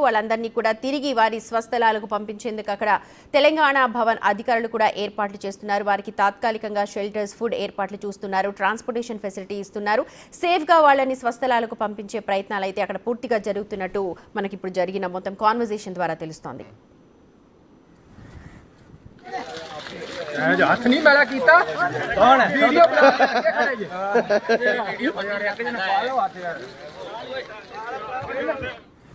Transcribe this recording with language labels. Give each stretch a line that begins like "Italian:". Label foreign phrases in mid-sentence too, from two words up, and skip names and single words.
Telugu: వాళ్ళందరినీ కూడా తిరిగి వారి స్వస్థలాలకు పంపించేందుకు అక్కడ తెలంగాణ భవన్ అధికారులు కూడా ఏర్పాట్లు చేస్తున్నారు. వారికి తాత్కాలికంగా
English: shelters, food
Telugu: ఏర్పాట్లు చూస్తున్నారు,
English: transportation facility
Telugu: ఇస్తున్నారు. సేఫ్గా వాళ్ళని స్వస్థలాలకు పంపించే ప్రయత్నాలు అయితే అక్కడ పూర్తిగా జరుగుతున్నట్టు మనకి ఇప్పుడు జరిగిన మొత్తం కాన్వర్జేషన్ ద్వారా తెలుస్తోంది.
Punjabi: ਹੱਥ ਨਹੀਂ ਮੈਲਾ ਕੀਤਾ ਕੌਣ ਹੈ ਵੀਡੀਓ ਬਣਾ ਕੇ